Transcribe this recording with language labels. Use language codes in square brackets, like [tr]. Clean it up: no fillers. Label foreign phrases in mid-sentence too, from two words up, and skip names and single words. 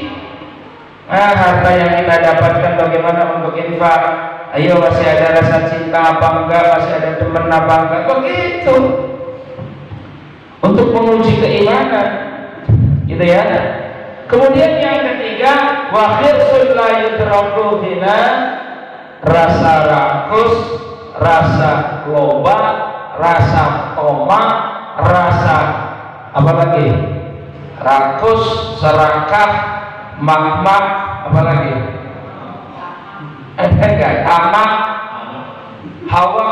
[id] Nah, harta yang kita dapatkan bagaimana untuk infak? Ayo, masih ada rasa cinta apa enggak? Masih ada teman apa enggak? Begitu. Untuk menguji keimanan, gitu ya. Kemudian yang ketiga, [ar] وحرص لا يدرك حينا, [id] rasa rakus, rasa loba, rasa toma, rasa apa lagi? Rakus, serakah, mak, apa lagi? Enggak, tamak, hawa.